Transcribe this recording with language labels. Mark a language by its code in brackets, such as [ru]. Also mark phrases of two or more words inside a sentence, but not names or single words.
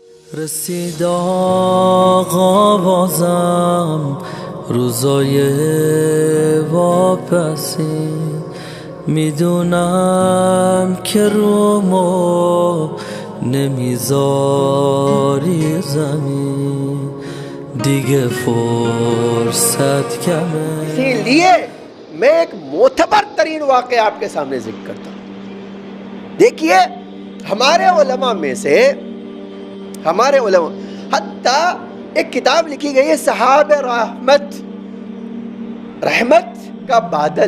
[fa] رسید آقا بازم روزای واپسی، میدونم که رومو نمیذاری زمین، دیگه فرصت کمه. [ur] اسی لیے میں ایک معتبر ترین واقعہ آپ کے سامنے ذکر کرتا ہوں. دیکھیے ہمارے علماء میں سے حتیٰ ایک کتاب لکھی گئی ہے سحاب رحمت کا بادل.